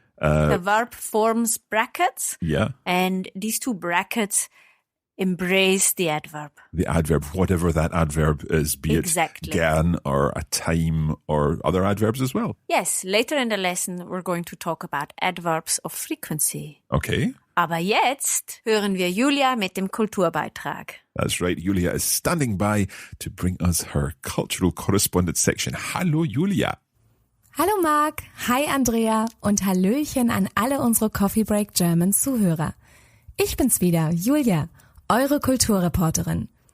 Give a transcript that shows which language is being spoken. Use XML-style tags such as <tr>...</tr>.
<en>The verb forms brackets. Yeah. And these two brackets embrace the adverb. The adverb, whatever that adverb is, be Exactly. it gern or a time or other adverbs as well. Yes, later in the lesson we're going to talk about adverbs of frequency. Okay.</en> <de>Aber jetzt hören wir Julia mit dem Kulturbeitrag.</de> <en>That's right. Julia is standing by to bring us her cultural correspondence section.</en> <de>Hallo, Julia. Hallo Marc, hi Andrea und Hallöchen an alle unsere Coffee Break German Zuhörer. Ich bin's wieder, Julia, eure Kulturreporterin.</de>